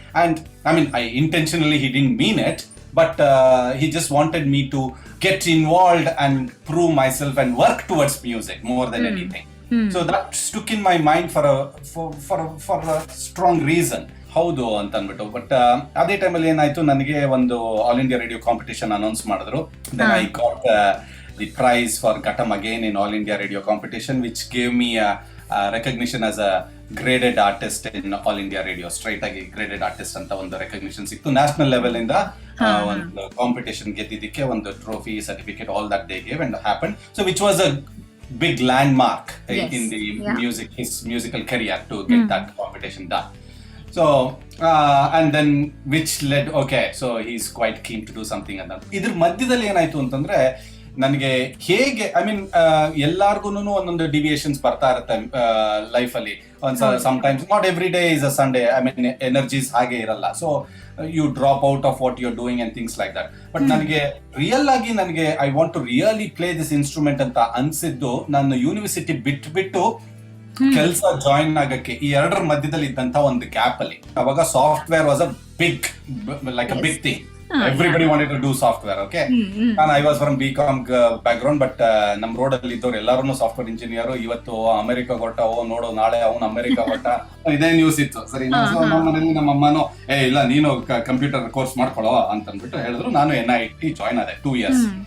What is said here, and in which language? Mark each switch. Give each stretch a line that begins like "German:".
English: And I mean, intentionally he didn't mean it, but he just wanted me to get involved and prove myself and work towards music more than anything. So that stuck in my mind for a strong reason.
Kannada: ಹೌದು ಅಂತ ಅಂದ್ಬಿಟ್ಟು. But ಅದೇ ಟೈಮಲ್ಲಿ ಏನಾಯ್ತು, ನನಗೆ ಒಂದು all India radio competition announce ಮಾಡಿದ್ರು.
English: Then I got the prize for ghatam again in All India Radio competition, which gave me recognition as a graded artist in All India Radio.
Kannada: Straight ಆಗಿ graded artist ಅಂತ ಒಂದು recognition ಸಿಕ್ತು. National level ಇಂದ ಒಂದು competition ಗೆದ್ದಿದ್ದಕ್ಕೆ ಒಂದು trophy, certificate,
English: All that they gave and happen. So which was a big landmark in the his musical career to get that competition done. So and then which led, okay, so he's quite keen to do something and that.
Kannada: ಇದ್ರ ಮಧ್ಯದಲ್ಲಿ ಏನಾಯ್ತು ಅಂತಂದ್ರೆ ನನಗೆ ಹೇಗೆ ಎಲ್ಲಾರ್ಗು ಒಂದೊಂದು deviations ಬರ್ತಾ ಇರುತ್ತೆ ಲೈಫ್ ಅಲ್ಲಿ.
English: sometimes not every day is a Sunday.
Kannada: energies ಹಾಗೆ ಇರಲ್ಲ.
English: So you drop out of what you're doing and things like that.
Kannada: But ನನಗೆ ರಿಯಲ್ ಆಗಿ
English: I want to really play this instrument
Kannada: ಅಂತ ಅನ್ಸಿದ್ದು ನಾನು university ಬಿಟ್ಟು ಕೆಲಸ join ಆಗಕ್ಕೆ ಈ ಎರಡರ ಮಧ್ಯದಲ್ಲಿ ಇದ್ದಂತ ಒಂದು ಗ್ಯಾಪ್ ಅಲ್ಲಿ.
English: ಅವಾಗ software was a big big thing. Everybody wanted to do software, okay? And I was from BCom background, but
Kannada: ನಮ್ ರೋಡ್ ಅಲ್ಲಿ ಇದ್ದವ್ರು ಎಲ್ಲಾರು ಸಾಫ್ಟ್ವೇರ್ ಇಂಜಿನಿಯರ್. ಇವತ್ತು ಅಮೆರಿಕ ಹೊಟ್ಟ, ನೋಡು ನಾಳೆ ಅವನು ಅಮೆರಿಕ ಹೊಟ್ಟ, ಇದೇ ನ್ಯೂಸ್ ಇತ್ತು. ಸರಿ, ನಮ್ಮ ಮನೇಲಿ ನಮ್ಮ ಅಮ್ಮನೋ ಇಲ್ಲ ನೀನು ಕಂಪ್ಯೂಟರ್ ಕೋರ್ಸ್ ಮಾಡ್ಕೊಳ್ಳೋ ಅಂತ ಅಂದ್ಬಿಟ್ಟು ಹೇಳಿದ್ರು. ನಾನು NIT ಜಾಯ್ನ್ ಆದೆ 2 years.